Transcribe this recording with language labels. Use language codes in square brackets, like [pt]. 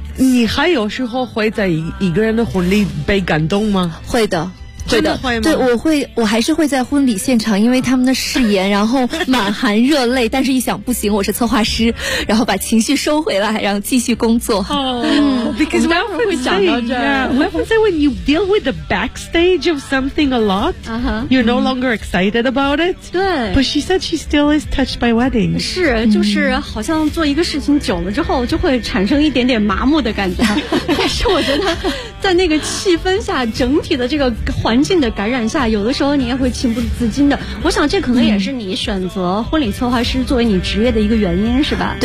[zh] 你还有时候会在一个人的婚礼被感动吗？会的。真的会吗？对，我还是会在婚礼现场，因为他们的誓言，然后满含热泪，但是一想不行，我是策划师，然后把情绪收回来，然后继续工作。 [en] 哦、，because when we say when you deal with the backstage of something a lot,、you're no longer excited about it. [zh] 对 [en] ，but she said she still is touched by wedding. [zh] 是，就是好像做一个事情久了之后，就会产生一点点麻木的感觉。但是我觉得，在那个气氛下，整体的这个环境的感染下，有的时候你也会情不自禁的。我想这可能也是你选择婚礼策划师作为你职业的一个原因，是吧？